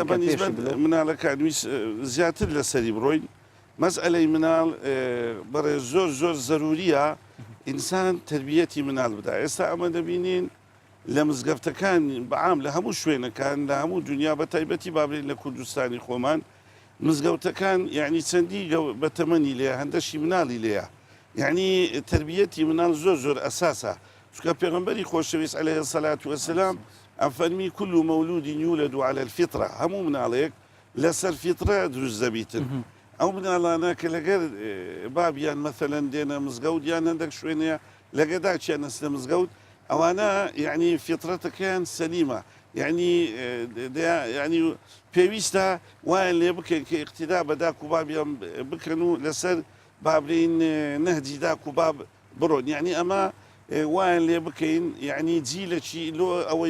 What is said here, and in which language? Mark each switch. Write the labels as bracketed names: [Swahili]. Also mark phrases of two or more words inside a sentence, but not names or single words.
[Central Kurdish] مناڵەکان زیاتر لەسەری بڕۆین مەسئلەی مناڵ بەڕێ زۆر زەروریە ئینسان تربیەتی مناڵ بدا ئێستا ئەمە دەبینین لە مزگەفتەکان بەعام لە هەموو شوێنەکان لە هەموو دنیا بە تایبەتی بابرین لە کوردستانی خۆمان مزگەوتەکان یعنی چەندی بەتەمەنی لێە هەندەشی مناڵی لێە یعنی تربیەتی مناڵ زۆر ئەساسە چونکە پێغەمبەری خۆشەویست [Arabic] عەلەیهی السەلات وەسەلام [Central Kurdish] ئەفەرمی [Arabic] كل مولود يولد على الفطرة [Central Kurdish] هەموو مناڵێک لەسەر فیترە دروست دەبیتن ئەو مناڵانە کە لەگەر بابیان مەثەلەن دێنە مزگەوت یان هەندێک شوێنەیە لەگەداچیان نەستە مزگەوت ئەوانە یعنی فیترەتەکەیان سەلیمە ینی پێویستە وایە لێ بکەین کە ئیقتیدا بە داک و بابیان بکەن و لەسەر بابرین نەهجی داک و باب بڕۆن یعنی ئەمە وایە لێ بکەین یعنی جیلەکی لۆ ئەوەی